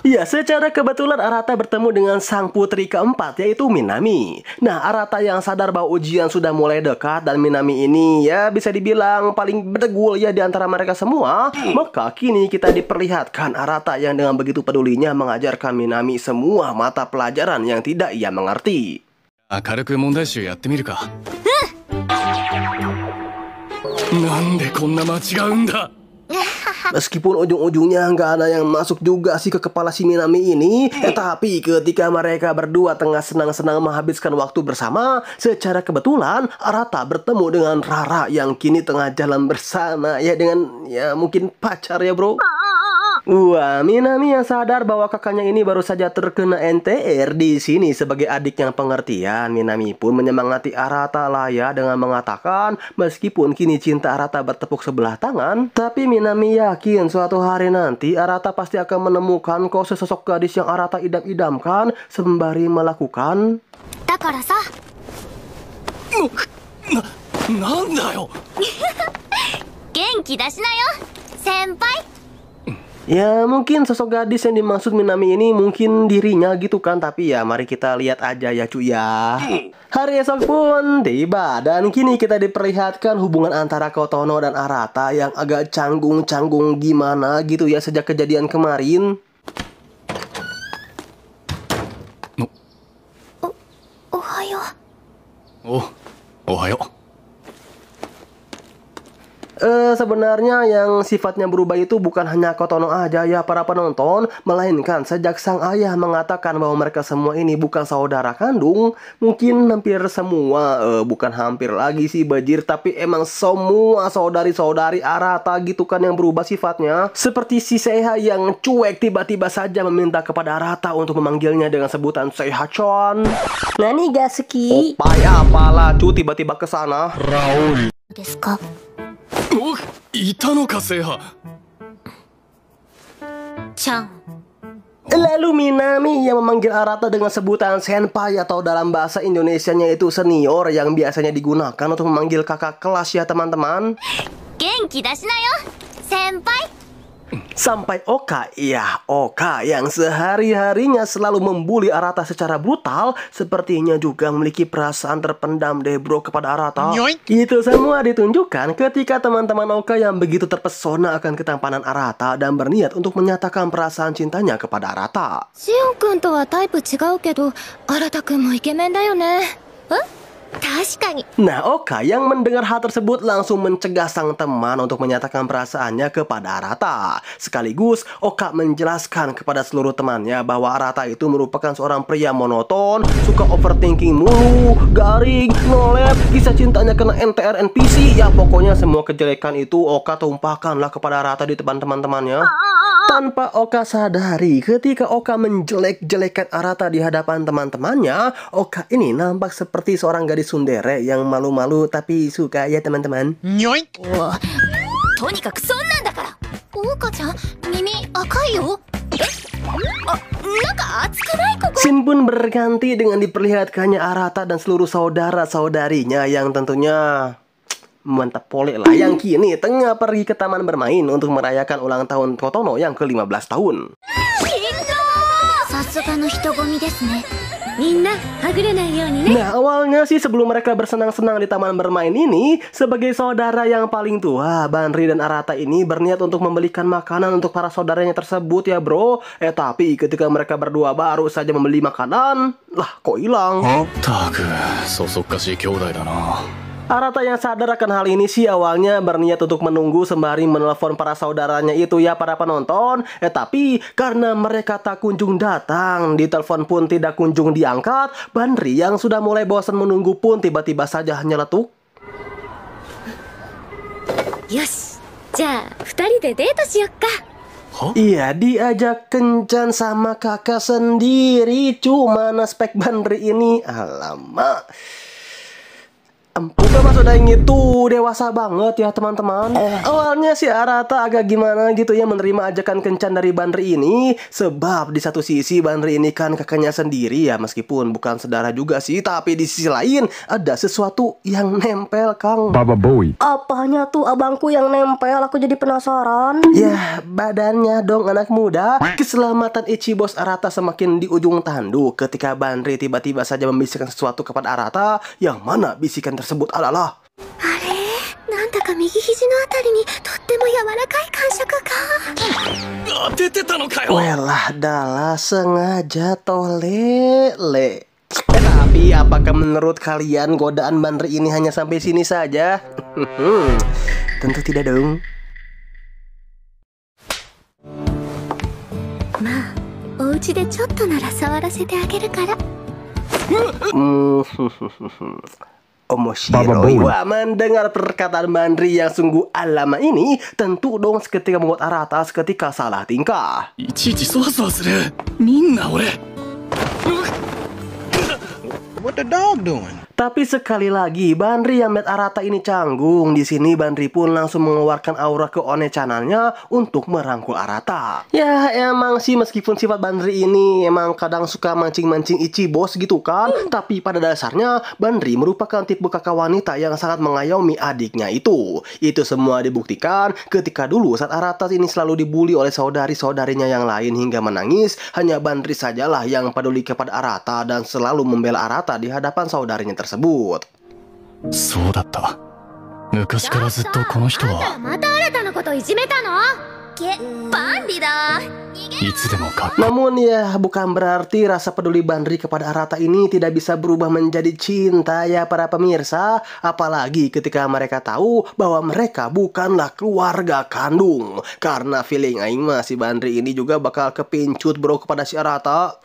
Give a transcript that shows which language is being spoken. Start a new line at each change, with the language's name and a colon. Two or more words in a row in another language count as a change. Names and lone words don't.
Indonesian: Ya, secara kebetulan Arata bertemu dengan sang putri keempat, yaitu Minami. Nah, Arata yang sadar bahwa ujian sudah mulai dekat dan Minami ini ya bisa dibilang paling berdegul ya di antara mereka semua. Maka kini kita diperlihatkan Arata yang dengan begitu pedulinya mengajarkan Minami semua mata pelajaran yang tidak ia mengerti.
Japanese: 明るく問題集やってみるか。なんでこんな間違うんだ。
Indonesian: Meskipun ujung-ujungnya nggak ada yang masuk juga sih ke kepala si Minami ini, tapi ketika mereka berdua tengah senang-senang menghabiskan waktu bersama, secara kebetulan Arata bertemu dengan Rara yang kini tengah jalan bersama ya dengan ya mungkin pacar ya bro. Wah, Minami yang sadar bahwa kakaknya ini baru saja terkena NTR di sini sebagai adik yang pengertian. Minami pun menyemangati Arata lah ya dengan mengatakan meskipun kini cinta Arata bertepuk sebelah tangan, tapi Minami yakin suatu hari nanti Arata pasti akan menemukan kok sesosok gadis yang Arata idam-idamkan sembari melakukan.
Japanese: だからさ、なんだよ。元気出しなよ、先輩。
Indonesian: Ya mungkin sosok gadis yang dimaksud Minami ini mungkin dirinya gitu kan. Tapi ya mari kita lihat aja ya cuy ya. Hari esok pun tiba dan kini kita diperlihatkan hubungan antara Kotono dan Arata yang agak canggung-canggung gimana gitu ya sejak kejadian kemarin.
Japanese: おはよう. おお、おはよう.
Indonesian: Sebenarnya yang sifatnya berubah itu bukan hanya Kotono aja ya para penonton, melainkan sejak sang ayah mengatakan bahwa mereka semua ini bukan saudara kandung. Mungkin hampir semua, bukan hampir lagi sih bajir, tapi emang semua saudari-saudari Arata gitu kan yang berubah sifatnya. Seperti si Seha yang cuek tiba-tiba saja meminta kepada Arata untuk memanggilnya dengan sebutan Seha-chan.
Japanese: 何が好き?
Indonesian: Opai apalah cu tiba-tiba ke sana.
Japanese: ですか。お、いたのかセイハ。ちゃん。
Indonesian: Lalu Minami yang memanggil Arata dengan sebutan senpai atau dalam bahasa Indonesianya itu senior yang biasanya digunakan untuk memanggil kakak kelas ya teman-teman.
Japanese: 元気出しなよ、先輩。
Indonesian: Sampai Oka, ya Oka yang sehari-harinya selalu membuli Arata secara brutal, sepertinya juga memiliki perasaan terpendam deh bro kepada Arata. Itu semua ditunjukkan ketika teman-teman Oka yang begitu terpesona akan ketampanan Arata dan berniat untuk menyatakan perasaan cintanya kepada Arata.
Japanese: シオン君とはタイプ違うけど、新君もイケメンだよね。確かに。
Indonesian: Nah, Oka yang mendengar hal tersebut langsung mencegah sang teman untuk menyatakan perasaannya kepada Arata. Sekaligus, Oka menjelaskan kepada seluruh temannya bahwa Arata itu merupakan seorang pria monoton, suka overthinking mulu, garing, nolep, kisah cintanya kena NTR NPC. Ya, pokoknya semua kejelekan itu Oka tumpahkanlah kepada Arata di depan teman-temannya. Tanpa Oka sadari, ketika Oka menjelek-jelekan Arata di hadapan teman-temannya, Oka ini nampak seperti seorang gadis tsundere yang malu-malu tapi suka ya teman-teman.
Japanese: とにかくそんなんだから。オオカちゃん、耳赤いよ。なんか熱くないここ。
Indonesian: Scene pun berganti dengan diperlihatkannya Arata dan seluruh saudara-saudarinya yang tentunya mantap polek lah, yang kini tengah pergi ke taman bermain untuk merayakan ulang tahun Kotono yang ke-15 tahun.
Japanese: さすがの人混みですね。 みんなはぐれないようにね。
Indonesian: Nah, awalnya sih sebelum mereka bersenang-senang di taman bermain ini, sebagai saudara yang paling tua, Banri dan Arata ini berniat untuk membelikan makanan untuk para saudaranya tersebut ya bro. Tapi ketika mereka berdua baru saja membeli makanan, lah kok hilang?
Japanese: ったくそそっかしい兄弟だな。
Indonesian: Arata yang sadar akan hal ini sih awalnya berniat untuk menunggu sembari menelpon para saudaranya itu ya para penonton. Tapi karena mereka tak kunjung datang, ditelepon pun tidak kunjung diangkat, Banri yang sudah mulai bosan menunggu pun tiba-tiba saja nyeletuk.
Japanese: よし、じゃあ2人でデートしよっか。
Indonesian: Iya, diajak kencan sama kakak sendiri. Cuma spek Banri ini, alamak. Bukan maksudnya itu dewasa banget ya teman-teman. Awalnya si Arata agak gimana gitu ya menerima ajakan kencan dari Banri ini. Sebab di satu sisi Banri ini kan kakaknya sendiri ya, meskipun bukan saudara juga sih. Tapi di sisi lain ada sesuatu yang nempel Kang. Baba Boy. Apanya tuh abangku yang nempel? Aku jadi penasaran. Ya badannya dong anak muda. Keselamatan Ichibos Arata semakin di ujung tanduk ketika Banri tiba-tiba saja membisikkan sesuatu kepada Arata. Yang mana bisikan tersebut adalah,
Japanese: あれ、なんだか右肘のあたりにとっても柔らかい感触が。当ててたのかよ。
Javanese: welah dalah
Indonesian: sengaja tolele. Tapi apakah menurut kalian godaan Banri ini hanya sampai sini saja? Tentu tidak dong.
Japanese: まあ、お家でちょっとなら触らせてあげるから。
Indonesian: Omoshiroi. Wah, mendengar perkataan Banri yang sungguh alama ini, tentu dong seketika membuat Arata seketika salah tingkah.
Japanese: いちいちそわそわする。みんな俺。
English: What the dog doing?
Indonesian: Tapi sekali lagi, Banri yang melihat Arata ini canggung. Di sini Banri pun langsung mengeluarkan aura keonecanannya untuk merangkul Arata. Ya emang sih meskipun sifat Banri ini emang kadang suka mancing-mancing Ichibos gitu kan. Tapi pada dasarnya Banri merupakan tipe kakak wanita yang sangat mengayomi adiknya itu. Itu semua dibuktikan ketika dulu saat Arata ini selalu dibully oleh saudari-saudarinya yang lain hingga menangis. Hanya Banri sajalah yang peduli kepada Arata dan selalu membela Arata di hadapan saudarinya tersebut.
Japanese: そうだった。昔からずっとこの人あんたらはまた新たなこといじめたの？バンリだ。いつでもかっ
Indonesian: Namun ya bukan berarti rasa peduli Banri kepada Arata ini tidak bisa berubah menjadi cinta ya para pemirsa. Apalagi ketika mereka tahu bahwa mereka bukanlah keluarga kandung. Karena feeling
Sundanese: aing mah
Indonesian: si Banri ini juga bakal kepincut bro kepada si Arata.